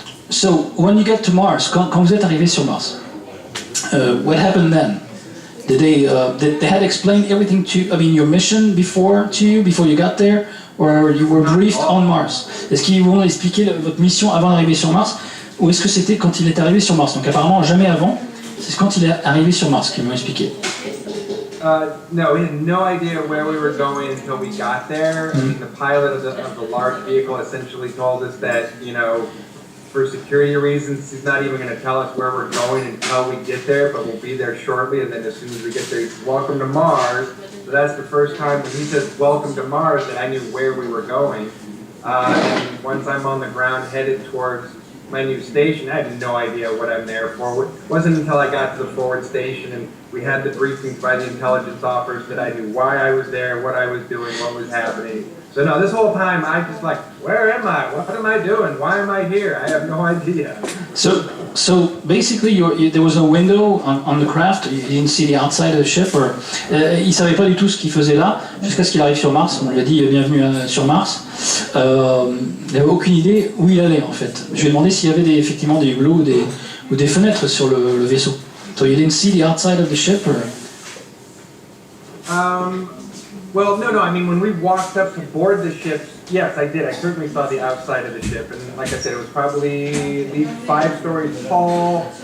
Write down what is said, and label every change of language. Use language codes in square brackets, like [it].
[en] So, when you get to Mars, [fr] quand vous êtes arrivé sur Mars, [en] what happened then? Did they had explained everything your mission before you got there, or you were briefed on Mars? [fr] Est-ce qu'ils vous ont expliqué votre mission avant d'arriver sur Mars, ou est-ce que c'était quand il est arrivé sur Mars? Donc apparemment jamais avant, c'est quand il est arrivé sur Mars qu'ils m'ont expliqué. [en] No, we had no idea where we were going until we got there. I mean, the pilot of the large vehicle essentially told us that, you know, for security reasons, he's not even going to tell us where we're going until we get there, but we'll be there shortly. And then as soon as we get there, he says, welcome to Mars. So that's the first time when he says, welcome to Mars, that I knew where we were going. And once I'm on the ground headed towards my new station, I had no idea what I'm there for. It wasn't until I got to the forward station and we had the briefings by the intelligence officers that I knew why I was there, what I was doing, what was happening. So no, this whole time I just like, where am I? What am I doing? Why am I here? I have no idea. So basically, there was no window on the craft. You didn't see the outside of the ship, or [fr] il savait pas du tout ce qu'il faisait là jusqu'à ce qu'il arrive sur Mars. On lui a dit bienvenue sur Mars. Il n'avait aucune idée où il allait en fait. Je lui ai demandé s'il y avait effectivement des hublots ou des fenêtres sur le vaisseau. [en] So you didn't see the outside of the ship, or? Well, no. I mean, when we walked up to board the ship, yes, I did. I certainly saw the outside of the ship, and like I said, it was probably at least 5 stories tall.